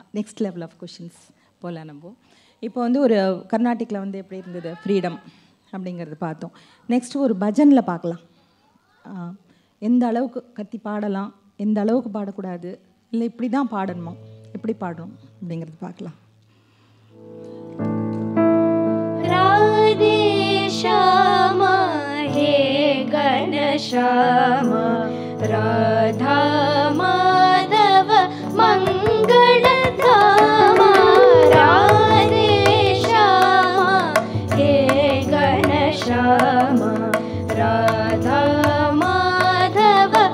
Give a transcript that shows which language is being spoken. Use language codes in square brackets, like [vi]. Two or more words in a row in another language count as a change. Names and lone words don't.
[en] next level of questions [ta] போல் நம்ம இப்போ வந்து ஒரு கர்நாடிக்கில் வந்து எப்படி இருந்தது ஃப்ரீடம் அப்படிங்கிறது பார்த்தோம். நெக்ஸ்ட்டு ஒரு பஜனில் பார்க்கலாம். எந்த அளவுக்கு கத்தி பாடலாம், எந்த அளவுக்கு பாடக்கூடாது, இல்லை இப்படி தான் பாடணுமா, எப்படி பாடணும் அப்படிங்கிறது பார்க்கலாம். [hi] राधे श्यामा हे घनश्यामा राधा माधव मंगलधामा राधे श्यामा हे घनश्यामा राधा माधव